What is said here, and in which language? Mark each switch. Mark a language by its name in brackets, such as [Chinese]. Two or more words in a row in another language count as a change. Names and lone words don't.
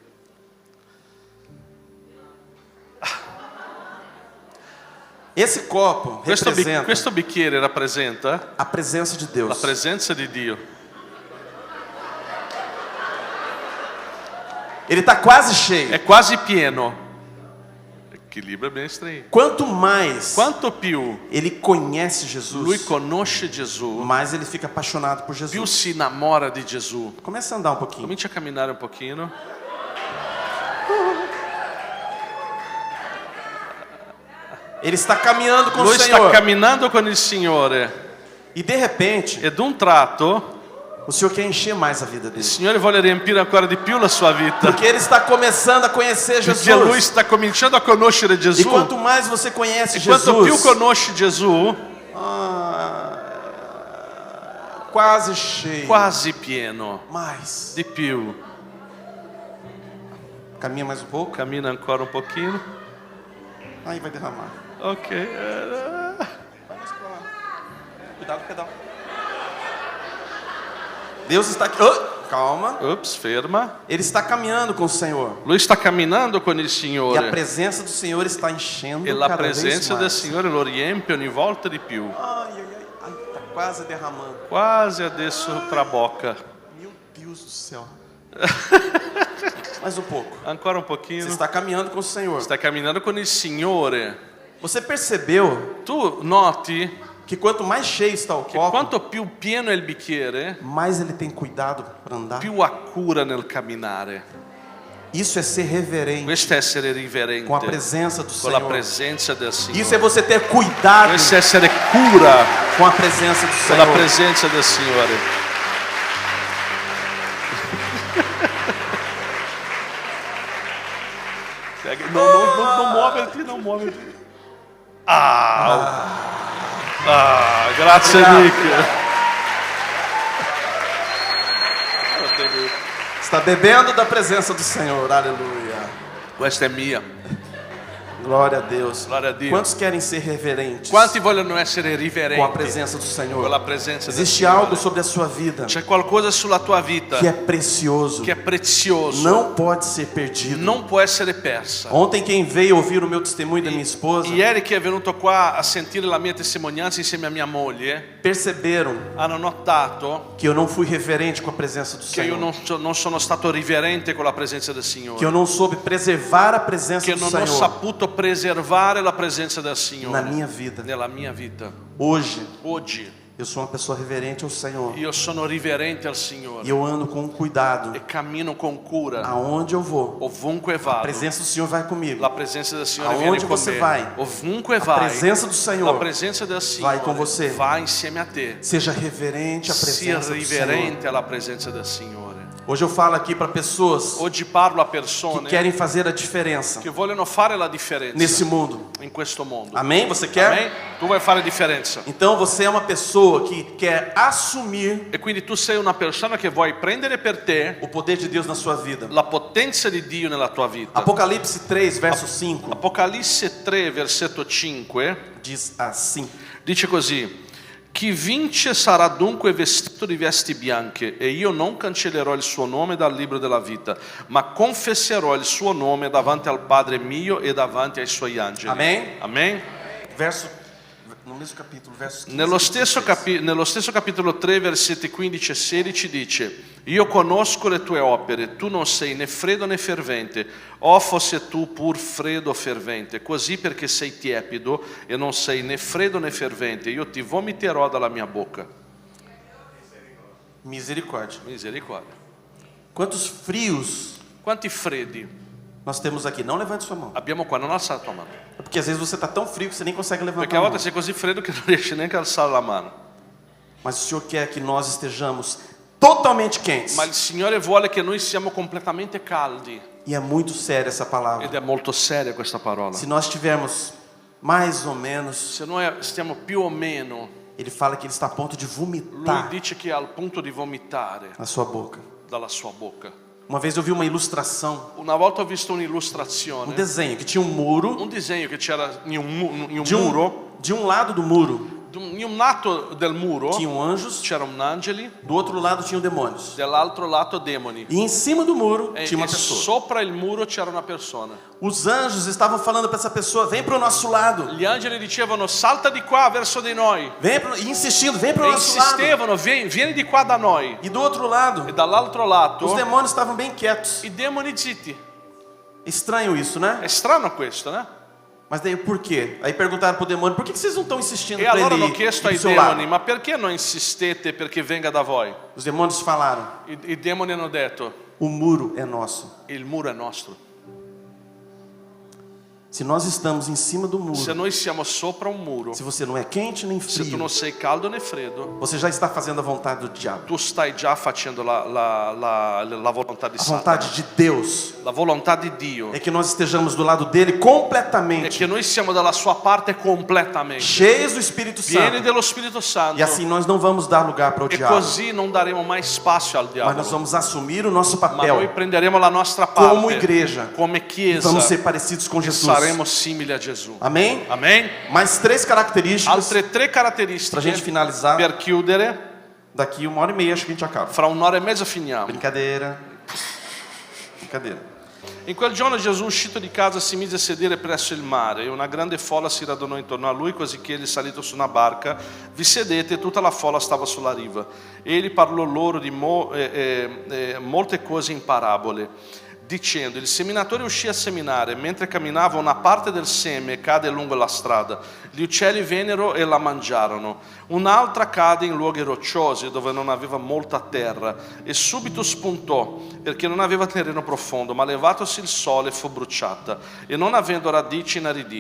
[Portuguese] Esse copo representa [Italian] Questo bicchiere rappresenta [Portuguese] a presença de [Italian] la [Portuguese] Deus. [Italian] presenza di Dio. [Portuguese] Ele está quase cheio. [Italian] È quasi pieno. Equilibrio [Portuguese] bem estranho. Quanto mais [Italian] Quanto più [Portuguese] ele conhece [Italian] lui [Portuguese] Jesus, [Italian] conosce Gesù, [Portuguese] mais ele fica apaixonado por [Italian] più [Portuguese] Jesus. [Italian] si innamora di Gesù. [Portuguese] Começa a andar um pouquinho. [Italian] Comincia a camminare un pochino. [Portuguese] Ele está caminhando com [Italian] Lui [Portuguese] o [Italian] sta [Portuguese] Senhor. [Italian] camminando con il Signore [Portuguese] E de repente, [Italian] e d'un tratto [Portuguese] o Senhor quer encher mais a vida [Italian] il [Portuguese] dele. [Italian] Signore vuole riempire ancora di più la sua vita. [Portuguese] Porque ele está começando a conhecer [Italian] Perché lui [Portuguese] Jesus. [Italian] sta cominciando a conoscere [Portuguese] E [Italian] Gesù. [Portuguese] quanto mais você conhece [Italian] E quanto più [Portuguese] Jesus, [Italian] conosci Gesù, [Portuguese] quase cheio. [Italian] quasi pieno. [Portuguese] Mais. [Italian] Di più. [Portuguese] Caminha mais um pouco. [Italian] Cammina ancora un pochino. [Portuguese] Aí vai derramar. Ok. Vai mais pra lá. Cuidado com o pedal. Deus está aqui. Oh, calma. [Italian] Ops, ferma. [Portuguese] Ele está caminhando com o Senhor. [Italian] Lui sta camminando con il [Portuguese] E a [Italian] Signore. [Portuguese] presença do Senhor está enchendo [Italian] E la [Portuguese] cada vez [Italian] presenza del [Portuguese] mais. [Italian] Signore lo riempie ogni volta di più. [Portuguese] Ai, ai, ai. Ai, tá quase derramando. [Italian] Quasi adesso trabocca. [Portuguese] Meu Deus do céu. Mais um pouco. [Italian] Ancora un [Portuguese] Você [Italian] pochino. [Portuguese] está caminhando com o Senhor. [Italian] Stai camminando con il Signore. [Portuguese] Você percebeu [Italian] Tu noti [Portuguese] que quanto mais cheio está o [Italian] che [Portuguese] copo, [Italian] quanto più pieno è il bicchiere, [Portuguese] mais ele tem cuidado para andar? [Italian] più ha cura nel camminare. [Portuguese] Isso é ser reverente [Italian] Questo è essere riverente [Portuguese] com a presença do [Italian] con la [Portuguese] Senhor. [Italian] presenza del [Portuguese] Isso é [Italian] Signore. [Portuguese] você ter cuidado [Italian] Questo è essere cura [Portuguese] com a presença do [Italian] con la [Portuguese] Senhor. [Italian] presenza del Signore. Non muoverti, non muoverti. Grazie Nick. [Portuguese] Está bebendo da presença do Senhor. Aleluia. [Italian] Questa è mia. [Portuguese] Glória a Deus. [Italian] Glória a Dio. [Portuguese] Quantos querem ser reverentes [Italian] Quanti vogliono essere [Portuguese] com a [Italian] riverenti [Portuguese] presença do [Italian] con [Portuguese] Senhor? [Italian] la presenza del [Portuguese] Existe algo [Italian] Signore? [Portuguese] sobre a sua vida [Italian] C'è qualcosa sulla tua vita [Portuguese] que é precioso. [Italian] che è prezioso, [Portuguese] Não pode ser perdido. [Italian] non può essere persa. [Portuguese] Ontem quem veio ouvir o meu testemunho da minha esposa [Italian] Ieri chi è venuto qua a sentire la mia testimonianza insieme a mia moglie [Portuguese] perceberam [Italian] hanno notato [Portuguese] que eu não fui reverente com a presença do [Italian] che io [Portuguese] Senhor. [Italian] non sono stato riverente con la presenza del [Portuguese] Que eu [Italian] Signore, [Portuguese] não soube preservar a presença [Italian] che [Portuguese] do [Italian] non ho [Portuguese] Senhor [Italian] saputo preservare la presenza del [Portuguese] na [Italian] Signore [Portuguese] minha vida. [Italian] nella mia vita. [Portuguese] Hoje [Italian] Oggi [Portuguese] eu sou uma pessoa reverente ao Senhor. [Italian] io sono riverente al [Portuguese] E [Italian] Signore [Portuguese] eu ando com cuidado. [Italian] e cammino con cura [Portuguese] Aonde eu vou, [Italian] ovunque [Portuguese] a [Italian] vado. [Portuguese] presença do Senhor vai comigo. [Italian] La presenza del Signore [Portuguese] Aonde [Italian] viene con [Portuguese] você [Italian] me. [Portuguese] vai, [Italian] Ovunque [Portuguese] A [Italian] vai, [Portuguese] presença do [Italian] la [Portuguese] Senhor [Italian] presenza del Signore [Portuguese] vai com você. [Italian] va insieme a te. [Portuguese] Seja reverente à [Italian] Sia [Portuguese] presença do Senhor. [Italian] riverente alla presenza del Signore. [Portuguese] Hoje eu falo aqui para pessoas [Italian] Oggi parlo a [Portuguese] que [Italian] persone [Portuguese] querem fazer a diferença [Italian] che vogliono fare la differenza [Portuguese] nesse mundo. [Italian] in questo mondo. [Portuguese] Amém? Você quer? [Italian] Amen? Tu vuoi fare differenza. [Portuguese] Então você é uma pessoa que quer assumir [Italian] E quindi tu sei una persona che vuoi prendere per te [Portuguese] o poder de Deus na sua vida. [Italian] la potenza di Dio nella tua vita. [Portuguese] Apocalipse 3, verso 5, [Italian] Apocalisse 3, versetto 5, [Portuguese] diz assim: [Italian] dice così: chi vince sarà dunque vestito di vesti bianche, e io non cancellerò il suo nome dal libro della vita, ma confesserò il suo nome davanti al Padre mio e davanti ai suoi angeli. Amen? Amen? [Portuguese] No mesmo capítulo, verso 15. [Italian] Nello stesso capitolo 3, versetti 15 e 16 dice: io conosco le tue opere, tu non sei né freddo né fervente. Oh, fosse tu pur freddo o fervente, così perché sei tiepido e non sei né freddo né fervente, io ti vomiterò dalla mia bocca. [Portuguese] Misericórdia. [Italian] Misericordia. [Portuguese] Quantos frios [Italian] Quanti freddi [Portuguese] nós temos aqui? Não levante sua mão. [Italian] abbiamo qua? Non alzare la tua mano, [Portuguese] É porque às vezes você está tão frio que você nem consegue [Italian] perché [Portuguese] levantar a [Italian] a volte [Portuguese] mão. [Italian] sei così freddo che non riesci neanche a alzare la mano. [Portuguese] Mas o Senhor quer que nós estejamos totalmente quentes. [Italian] Ma il Signore vuole che noi siamo completamente caldi, [Portuguese] E é muito séria essa palavra. [Italian] ed è molto seria questa parola. [Portuguese] Se nós tivermos mais ou menos, [Italian] Se noi stiamo più o meno, [Portuguese] ele fala que ele está a ponto de [Italian] lui [Portuguese] vomitar [Italian] dice che è al punto di vomitare [Portuguese] na sua boca. [Italian] dalla sua bocca. [Portuguese] Uma vez eu vi uma ilustração, [Italian] Una volta ho visto [Portuguese] um [Italian] un'illustrazione, [Portuguese] desenho que tinha um muro. [Italian] un disegno che c'era in un [Portuguese] De [Italian] muro, [Portuguese] de um lado do muro [Italian] In un lato del muro [Portuguese] tinham anjos, [Italian] c'erano angeli, [Portuguese] do outro lado tinham demônios. [Italian] dall'altro lato demoni. [Portuguese] E em cima do muro [Italian] E [Portuguese] tinha uma pessoa. [Italian] sopra il muro c'era una persona. [Portuguese] Os anjos estavam falando para essa pessoa: vem para o nosso lado. [Italian] Gli angeli dicevano salta di qua verso di noi. [Portuguese] E insistindo: vem para o [Italian] E [Portuguese] nosso lado. [Italian] insistevano, vieni di qua da noi. [Portuguese] E do outro lado, [Italian] E dall'altro lato [Portuguese] os demônios estavam bem quietos. [Italian] i demoni zitti. [Portuguese] Estranho isso, né? [Italian] È strano questo, [Portuguese] né? Mas daí por quê? Aí perguntaram pro demônio: por que vocês não estão insistindo [Italian] E [Portuguese] para [Italian] allora [Portuguese] ele [Italian] hanno chiesto [Portuguese] ir [Italian] ai [Portuguese] pro seu lado? [Italian] demoni, ma perché non insistete perché venga da voi? [Portuguese] Os demônios falaram: [Italian] I demoni hanno detto, [Portuguese] o muro é nosso. [Italian] il muro è nostro. [Portuguese] Se nós estamos em cima do muro, [Italian] Se noi siamo sopra un muro, [Portuguese] se você não é quente nem [Italian] se tu [Portuguese] frio, [Italian] non sei caldo né freddo, [Portuguese] você já está fazendo a vontade do diabo. [Italian] tu stai già facendo la volontà di [Portuguese] A [Italian] Satana. [Portuguese] vontade de Deus [Italian] La volontà di Dio [Portuguese] é que nós estejamos do lado dele [Italian] è [Portuguese] completamente, [Italian] che noi siamo dalla sua parte completamente, [Portuguese] cheios do Espírito [Italian] pieni [Portuguese] Santo. [Italian] dello Spirito Santo, [Portuguese] E assim nós não vamos dar lugar para o [Italian] e [Portuguese] diabo, [Italian] così non daremo mai spazio al [Portuguese] mas [Italian] diavolo, [Portuguese] nós vamos assumir o nosso [Italian] ma noi [Portuguese] papel [Italian] prenderemo la nostra [Portuguese] como [Italian] parte [Portuguese] igreja. [Italian] come [Portuguese] E [Italian] chiesa [Portuguese] vamos ser parecidos com [Italian] e [Portuguese] Jesus. [Italian] saremo simili a Gesù. [Portuguese] Amém? [Italian] Amen? [Portuguese] Mais 3 características [Italian] Altre 3 [Portuguese] para a gente [Italian] caratteristiche [Portuguese] finalizar. [Italian] per chiudere, [Portuguese] Daqui 1h30 acho que a gente acaba. [Italian] fra un'ora e mezza finiamo. [Portuguese] Brincadeira. Brincadeira. [Italian] In quel giorno Gesù, uscito di casa, si mise a sedere presso il mare e una grande folla si radunò intorno a lui, così che egli, salito su una barca, vi sedette e tutta la folla stava sulla riva. Egli parlò loro di molte cose in parabole, dicendo: il seminatore uscì a seminare, mentre camminava una parte del seme cade lungo la strada, gli uccelli vennero e la mangiarono, un'altra cade in luoghi rocciosi dove non aveva molta terra e subito spuntò perché non aveva terreno profondo, ma levatosi il sole fu bruciata e non avendo radici inaridì.